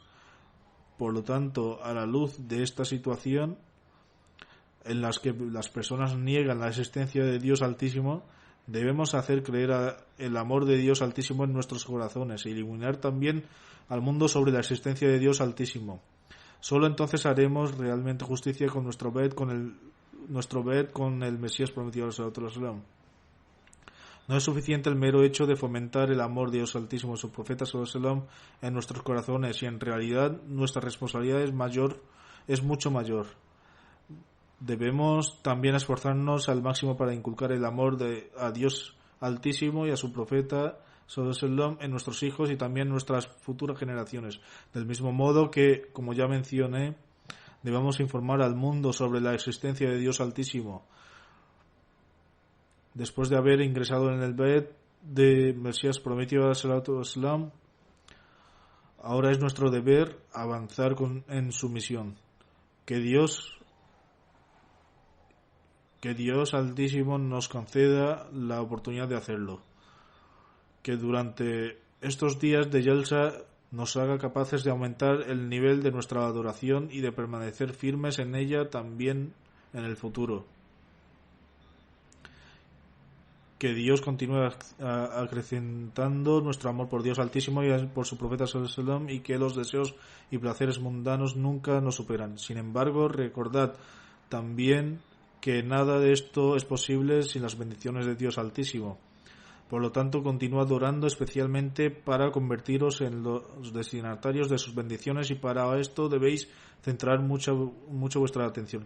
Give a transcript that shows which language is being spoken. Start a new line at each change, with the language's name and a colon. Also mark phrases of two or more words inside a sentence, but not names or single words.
Spanish: Por lo tanto, a la luz de esta situación en las que las personas niegan la existencia de Dios Altísimo, Debemos hacer creer el amor de Dios Altísimo en nuestros corazones e iluminar también al mundo sobre la existencia de Dios Altísimo. Solo entonces haremos realmente justicia con nuestro bet con el Mesías prometido
Arabic: صلى الله عليه وسلم.
Spanish: No es suficiente el mero hecho de fomentar el amor de Dios Altísimo y su profeta
Arabic: صلى الله عليه وسلم
Spanish: en nuestros corazones, y en realidad nuestra responsabilidad es mucho mayor. Debemos también esforzarnos al máximo para inculcar el amor a Dios Altísimo y a su profeta
Arabic: صلى الله عليه وسلم
Spanish: en nuestros hijos y también en nuestras futuras generaciones. Del mismo modo que, como ya mencioné, debemos informar al mundo sobre la existencia de Dios Altísimo. Después de haber ingresado en el Bet de Mesías prometido
Arabic: صلى الله عليه وسلم,
Spanish: ahora es nuestro deber avanzar en su misión. Que Dios Altísimo nos conceda la oportunidad de hacerlo. Que durante estos días de Yalsa nos haga capaces de aumentar el nivel de nuestra adoración y de permanecer firmes en ella también en el futuro. Que Dios continúe acrecentando nuestro amor por Dios Altísimo y por su profeta
Arabic: صلى الله عليه وسلم,
Spanish: y que los deseos y placeres mundanos nunca nos superan. Sin embargo, recordad también que nada de esto es posible sin las bendiciones de Dios Altísimo. Por lo tanto, continúa adorando especialmente para convertiros en los destinatarios de sus bendiciones, y para esto debéis centrar mucho vuestra atención.